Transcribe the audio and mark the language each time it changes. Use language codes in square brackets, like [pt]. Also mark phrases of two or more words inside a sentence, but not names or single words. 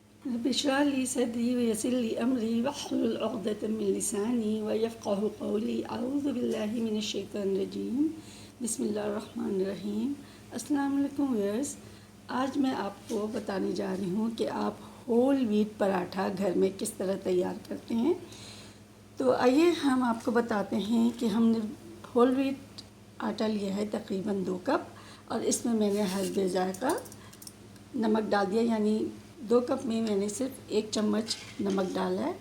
[ar] رب اشرح لي صدري ويسر لي أمري واحلل عقدة من لساني يفقهوا قولي أعوذ بالله من الشيطان الرجيم بسم الله الرحمن الرحيم. السلام عليكم [hi] व्यूअर्स, आज मैं आपको बताने जा रही हूँ कि आप [en] whole wheat [hi] पराठा घर में किस तरह तैयार करते हैं। तो आइए हम आपको बताते हैं कि हमने [en] whole wheat [hi] आटा लिया है तकरीबन 2 कप और इसमें मैंने हस्बे ज़ायक़ा नमक डाल दिया, यानी 2 कप में मैंने सिर्फ 1 चम्मच नमक डाला है।